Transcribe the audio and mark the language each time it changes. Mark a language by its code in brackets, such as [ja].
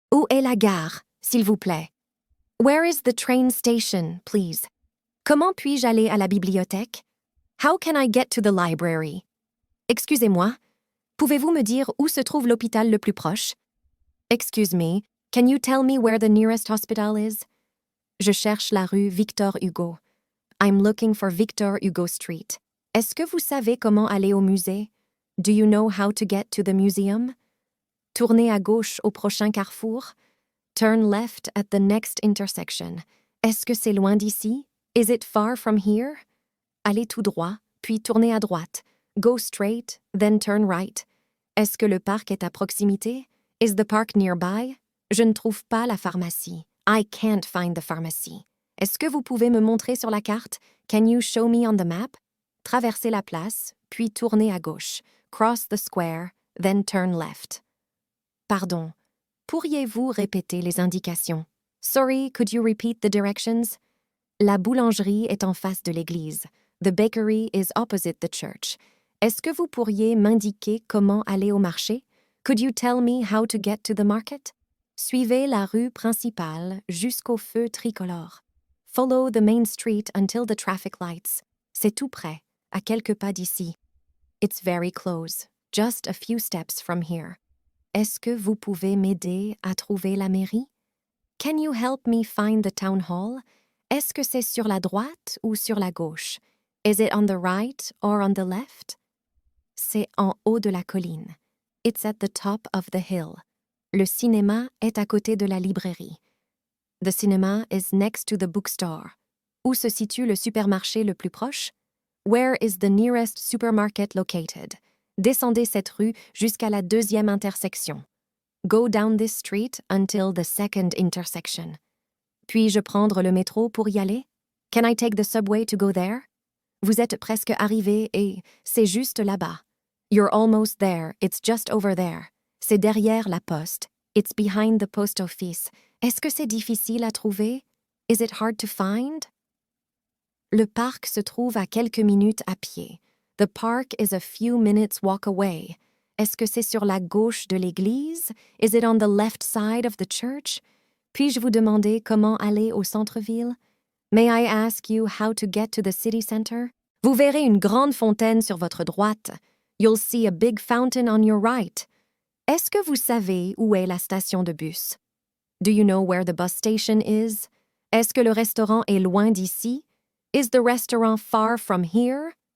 [fr] est la gare, s'il vous plaît? [en] Where is the train station, please? [fr] Comment puis-je aller à la bibliothèque? [en] How can I get to the library? [fr] Excusez-moi, pouvez-vous me dire où se trouve l'hôpital le plus proche? [en] Excuse me, can you tell me where the nearest hospital is? [fr] Je cherche la rue Victor Hugo. [en] I'm looking for Victor Hugo Street. [fr] Est-ce que vous savez comment aller au musée? [en] Do you know how to get to the museum? [fr] Tournez à gauche au prochain carrefour. [en] Turn left at the next intersection. [fr] Est-ce que c'est loin d'ici? [en] Is it far from here? [fr] Allez tout droit, puis tournez à droite. [en] Go straight, then turn right. [fr] Est-ce que le parc est à proximité? [en] Is the park nearby? [fr] Je ne trouve pas la pharmacie. [en] I can't find the pharmacy. [fr] Est-ce que vous pouvez me montrer sur la carte? [en] Can you show me on the map? [fr] Traversez la place, puis tournez à gauche. [en] Cross the square, then turn left. [fr] Pardon, pourriez-vous répéter les indications? [en] Sorry, could you repeat the directions? [fr] La boulangerie est en face de l'église. [en] The bakery is opposite the church. [fr] Est-ce que vous pourriez m'indiquer comment aller au marché? [en] Could you tell me how to get to the market? [fr] Suivez la rue principale jusqu'au feu tricolore. [en] Follow the main street until the traffic lights. [fr] C'est tout près, à quelques pas d'ici. [en] It's very close, just a few steps from here. [fr] Est-ce que vous pouvez m'aider à trouver la mairie? [en] Can you help me find the town hall? [fr] Est-ce que c'est sur la droite ou sur la gauche? [en] Is it on the right or on the left? [fr] C'est en haut de la colline. [en] It's at the top of the hill. [fr] Le cinéma est à côté de la librairie. [en] The cinema is next to the bookstore. [fr] Où se situe le supermarché le plus proche? [en] Where is the nearest supermarket located? [fr] Descendez cette rue jusqu'à la deuxième intersection. [en] Go down this street until the second intersection. [fr] Puis-je prendre le métro pour y aller? [en] Can I take the subway to go there? [fr] Vous êtes presque arrivé et c'est juste là-bas. [en] You're almost there, it's just over there. [fr] C'est derrière la poste. [en] It's behind the post office. [fr] Est-ce que c'est difficile à trouver? [en] Is it hard to find? [fr] Le parc se trouve à quelques minutes à pied. [en] The park is a few minutes walk away. [fr] Est-ce que c'est sur la gauche de l'église? [en] Is it on the left side of the church? [fr] Puis-je vous demander comment aller au centre-ville? [en] May I ask you how to get to the city center? [fr] Vous verrez une grande fontaine sur votre droite. [en] You'll see a big fountain on your right. [fr] Est-ce que vous savez où est la station de bus? [en] Do you know where the bus station is? [fr] Est-ce que le restaurant est loin d'ici? [en] Is the restaurant far from here?